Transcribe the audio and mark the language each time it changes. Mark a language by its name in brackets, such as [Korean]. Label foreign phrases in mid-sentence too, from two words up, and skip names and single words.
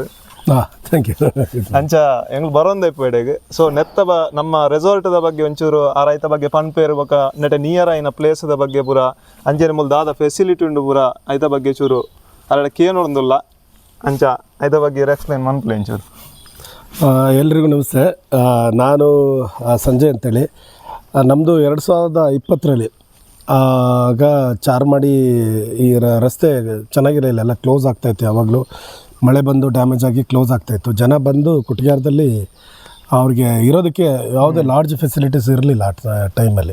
[English] Thank you. [Tulu] ಅಂಚ ಎಂಗ್ಲು ಬರೋಂದೆ ಇಪ್ಪಡೆಗೆ. ಸೊ ನೆತ್ತ ನಮ್ಮ ರೆಸಾರ್ಟ್ದ ಬಗ್ಗೆ ಒಂಚೂರು ಆ ರೈತ ಬಗ್ಗೆ ಪನ್ಪೇರು ಬೊಕ ನೆಟ ನಿಯರ್ ಆಯ್ನ ಪ್ಲೇಸ್ದ ಬಗ್ಗೆ ಪೂರ ಅಂಚನೆ ಮುಲ್ ದಾದ ಫೆಸಿಲಿಟಿ ಉಂಡು ಪೂರ ಐತ ಬಗ್ಗೆ ಚೂರು ಅರಡ ಕೇನೊಂದುಲ್ಲ ಅಂಚ ಐತ ಬಗ್ಗೆ ಎಕ್ಸ್ಪ್ಲೈನ್ ಮನ್ಪ್ಲೆ ಒಂಚೂರು. [Kannada] ಎಲ್ರಿಗೂ ನಮಸ್ತೆ. ನಾನು ಸಂಜಯ್ ಅಂತೇಳಿ. ನಮ್ಮದು 2020ರಲ್ಲಿ ಆಗ ಚಾರ್ಮಾಡಿ ಈ ರಸ್ತೆ ಚೆನ್ನಾಗಿರಲಿಲ್ಲ, ಎಲ್ಲ ಕ್ಲೋಸ್ ಆಗ್ತಾಯಿತ್ತು. ಯಾವಾಗಲೂ ಮಳೆ ಬಂದು ಡ್ಯಾಮೇಜ್ ಆಗಿ ಕ್ಲೋಸ್ ಆಗ್ತಾಯಿತ್ತು. ಜನ ಬಂದು ಕುಟಿಯಾರದಲ್ಲಿ ಅವ್ರಿಗೆ ಇರೋದಕ್ಕೆ ಯಾವುದೇ [English] large facilities [Kannada] ಇರಲಿಲ್ಲ ಆ ಟೈಮಲ್ಲಿ.